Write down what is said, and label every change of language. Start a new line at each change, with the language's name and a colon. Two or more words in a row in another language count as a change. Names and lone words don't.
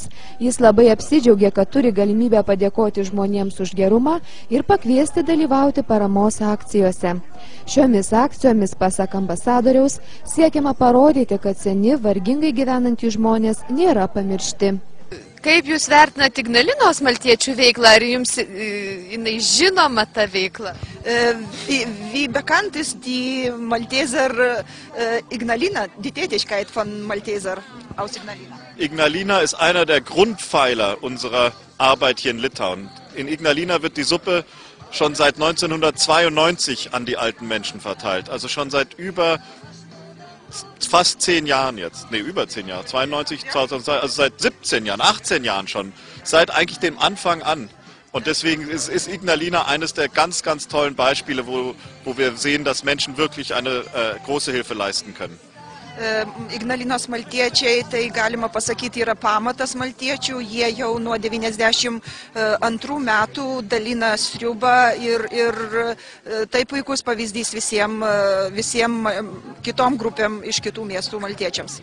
Lithuanian: Jis labai apsidžiaugė, kad turi galimybę padėkoti žmonėms už gerumą ir pakviesti dalyvauti paramos akcijose. Šiomis akcijomis, pasak ambasadoriaus, siekiama parodyti, kad seni, vargingai gyvenantys žmonės nėra pamiršti. Kaip jūs vertinate Ignalinos maltiečių veiklą? Ar jums jinai žinoma ta veikla?
German: Wie bekannt ist die Malteser Ignalina, die Tätigkeit von Malteser aus Ignalina? Ignalina ist einer der Grundpfeiler unserer Arbeit hier in Litauen. In Ignalina wird die Suppe schon seit 1992 an die alten Menschen verteilt. Also schon seit über fast 10 Jahren jetzt, nee, über 10 Jahre, 92, 2002, also seit 17 Jahren, 18 Jahren schon, seit eigentlich dem Anfang an. Und deswegen ist Ignalina eines der ganz, ganz tollen Beispiele, wo wir sehen, dass Menschen wirklich eine große Hilfe leisten können.
Lithuanian: Ignalinos maltiečiai, tai galima pasakyti, yra pamatas maltiečių. Jie jau nuo 92 metų dalina sriubą ir tai puikus pavyzdys visiems kitom grupėm iš kitų miestų maltiečiams.